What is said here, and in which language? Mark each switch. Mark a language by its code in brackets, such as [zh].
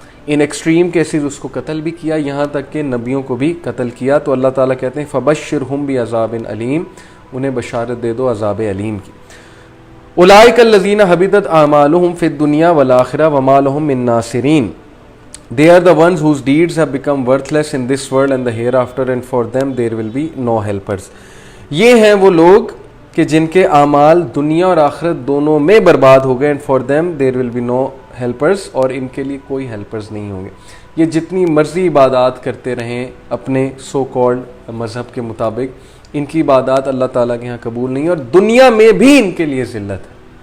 [ur] ان extreme cases اس کو قتل بھی کیا, یہاں تک کہ نبیوں کو بھی قتل کیا. تو اللہ تعالیٰ کہتے ہیں [ar] فبشرہم بعذاب علیم, [ur] انہیں بشارت دے دو عذاب علیم کی. [ar] اولئک الذین حبطت اعمالہم فی الدنیا والآخرہ وما لہم من ناصرین. [en] They are the ones whose deeds have become worthless in this world and the hereafter, and for them there will be no helpers. [ur] یہ ہیں وہ لوگ کہ جن کے اعمال دنیا اور آخرت دونوں میں برباد ہو گئے, [en] and for them there will be no helpers, [ur] اور ان کے لیے کوئی helpers نہیں ہوں گے. یہ جتنی مرضی عبادات کرتے رہیں اپنے سو کالڈ مذہب کے مطابق, ان کی عبادات اللہ تعالیٰ کے ہاں قبول نہیں, اور دنیا میں بھی ان کے لیے ذلت ہے.